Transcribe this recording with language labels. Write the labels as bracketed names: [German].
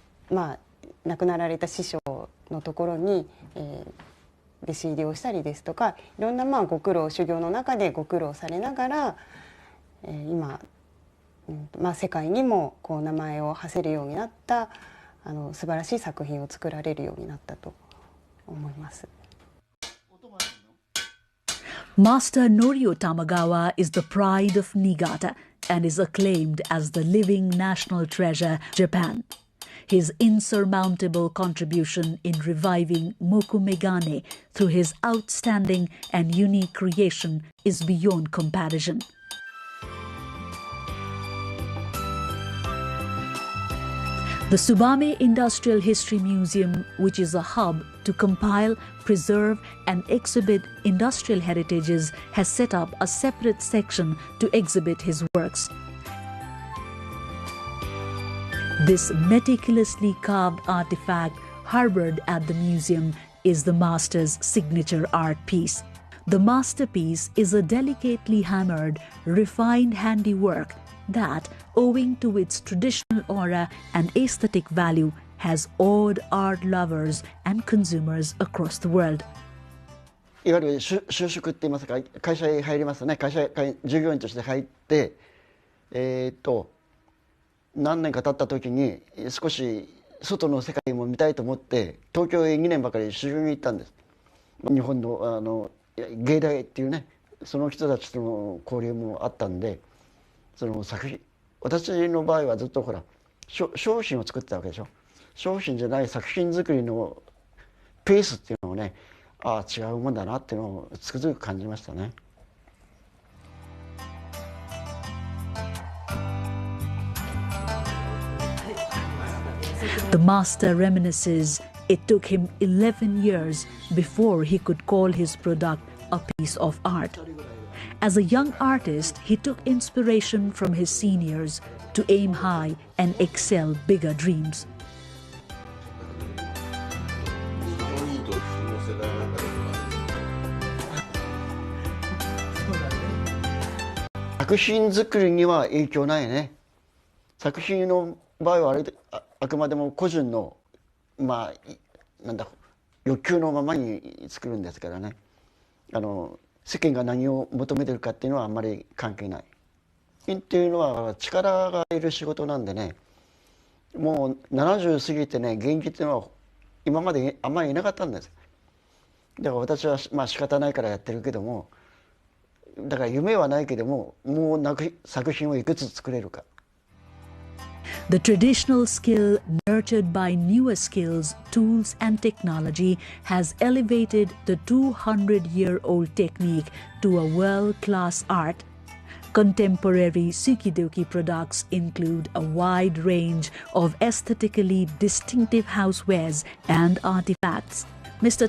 [Japanese] まあ亡くなられた師匠のところに、弟子入りをしたりですとか、いろんなご苦労修行の中でご苦労されながら、今、世界にもこう名前を馳せるようになった素晴らしい作品を作られるようになったと思います。 [English] Master Norio Tamagawa is the pride of Niigata and is acclaimed as the living national treasure, Japan. His insurmountable contribution in reviving mokumegane through his outstanding and unique creation is beyond comparison. The Tsubame Industrial History Museum, which is a hub to compile, preserve and exhibit industrial heritages, has set up a separate section to exhibit his works. This meticulously carved artifact harbored at the museum is the master's signature art piece. The masterpiece is a delicately hammered, refined handiwork that, owing to its traditional aura and aesthetic value, has awed art lovers and consumers across the world. [Japanese] いわゆる就職って言いますか、会社へ入りますね。会社従業員として入って、何年か経った時に少し外の世界も見たいと思って東京へ2年ばかり修行に行ったんです。日本の芸大っていうね、その人たちとの交流もあったんで、その作品、私の場合はずっとほら商品を作ってたわけでしょ。商品じゃない作品作りのペースっていうのをね、ああ違うもんだなっていうのをつくづく感じましたね。 [English] The master reminisces it took him 11 years before he could call his product a piece of art. As a young artist, he took inspiration from his seniors to aim high and excel bigger dreams. [Japanese] 「作品作りには影響ないね。作品の場合はあくまでも個人のなんだ欲求のままに作るんですからね。世間が何を求めてるかっていうのはあんまり関係ない。っていうのは力がいる仕事なんでね。もう70過ぎてね、現役っていうのは今まであんまりいなかったんです。だから私は仕方ないからやってるけども、だから夢はないけども、もう作品をいくつ作れるか。 [English] The traditional skill nurtured by newer skills, tools and technology has elevated the 200-year-old technique to a world-class art. Contemporary tsukidoki products include a wide range of aesthetically distinctive housewares and artifacts. Mr.